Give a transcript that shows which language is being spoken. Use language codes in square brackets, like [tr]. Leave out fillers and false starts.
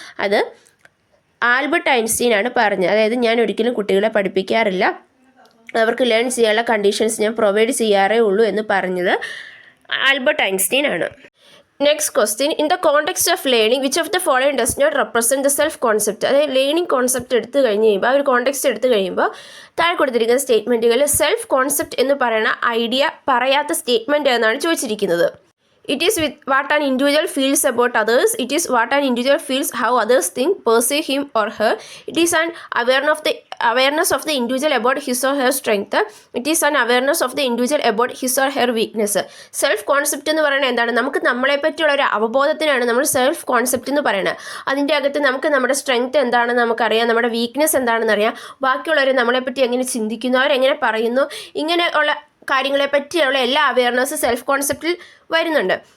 [ml] അത് Albert Einstein ആണ് പറഞ്ഞത്. അതായത് ഞാൻ ഒരിക്കലും കുട്ടികളെ പഠിപ്പിക്കാറില്ല, അവർക്ക് ലേൺ ചെയ്യാനുള്ള കണ്ടീഷൻസ് ഞാൻ പ്രൊവൈഡ് ചെയ്യാറേ ഉള്ളൂ എന്ന് പറഞ്ഞത് ആൽബർട്ട് ഐൻസ്റ്റീൻ ആണ്. [en] Next question, in the context of learning which of the following does not represent the self concept? [ml] അതായത് ലേണിംഗ് കോൺസെപ്റ്റ് എടുത്തു കഴിഞ്ഞ് കഴിയുമ്പോൾ ആ ഒരു കോണ്ടെക്സ്റ്റ് എടുത്തു കഴിയുമ്പോൾ താഴെ കൊടുത്തിരിക്കുന്ന സ്റ്റേറ്റ്മെൻറ്റുകളിൽ സെൽഫ് കോൺസെപ്റ്റ് എന്ന് പറയുന്ന ഐഡിയ പറയാത്ത സ്റ്റേറ്റ്മെൻറ്റ് എന്നാണ് ചോദിച്ചിരിക്കുന്നത്. [en] It is with what an individual feels about others. It is what an individual feels how others think, perceive him or her. It is an awareness awareness of the individual about his or her strength. It is an awareness of the individual about his or her weakness. [ml] Self concept എന്ന് പറയുന്നത് എന്താണ്? നമുക്ക് നമ്മളെ പറ്റിയുള്ള ഒരു അവബോധത്തിനാണ് നമ്മൾ self concept എന്ന് പറയുന്നത്. അതിൻ്റെ അകത്ത് നമുക്ക് നമ്മുടെ സ്ട്രെങ്ത് എന്താണെന്ന് നമുക്കറിയാം, നമ്മുടെ വീക്ക്നെസ് എന്താണെന്ന് അറിയാം, ബാക്കിയുള്ളവർ നമ്മളെപ്പറ്റി എങ്ങനെ ചിന്തിക്കുന്നു, അവരെങ്ങനെ പറയുന്നു, ഇങ്ങനെയുള്ള കാര്യങ്ങളെ പറ്റിയുള്ള എല്ലാ അവയർനെസ് സെൽഫ് കോൺസെപ്റ്റിൽ വരുന്നുണ്ട്.